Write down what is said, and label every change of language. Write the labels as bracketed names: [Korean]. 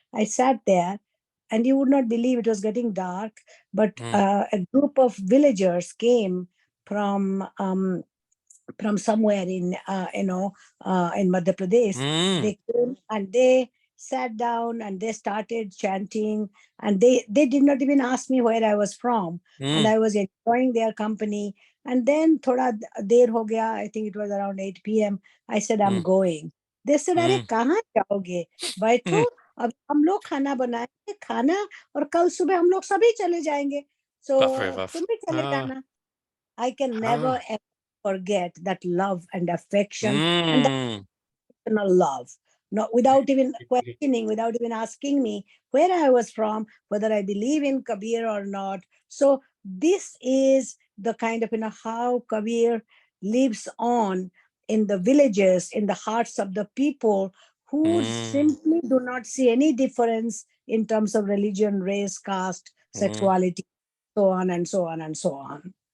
[English] I sat there, and you would not believe, it was getting dark, but a group of villagers came from somewhere in Madhya Pradesh. They came and they sat down and they started chanting, and they did not even ask me where I was from, and I was enjoying their company. And then [Hindi] thoda der ho gaya, [English] I think it was around 8 p.m. I said, I'm going. They said, [Hindi] अरे कहाँ जाओगे, बैठो, अब हम लोग खाना बनाएंगे, खाना, और कल सुबह हम लोग सभी चले जाएंगे, so तुम भी चले जाना. [English] I can never ever forget that love and affection and that love. not without even questioning, without even asking me where I was from, whether I believe in Kabir or not. So this is the kind of, how Kabir lives on in the villages, in the hearts of the people who simply do not see any difference in terms of religion, race, caste, sexuality, so on and so on and so on.